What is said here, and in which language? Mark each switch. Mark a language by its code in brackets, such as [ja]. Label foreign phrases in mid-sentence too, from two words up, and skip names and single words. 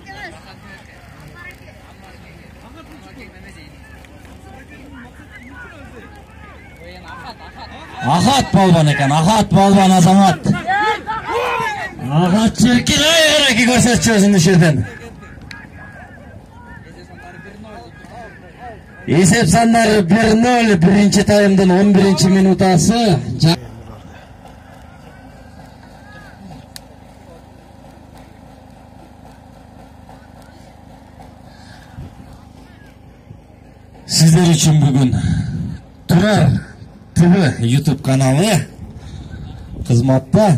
[kk] Ахат болған екен, Ахат болған азамат. Ахат чиркін, ай, әрекі көрсетші өзіңді жерден. Есеп сандары 1-0, бірінші таймдың 11-ші минутасы. [tr] Sizler için bugün Turar TV YouTube kanalı hizmatta.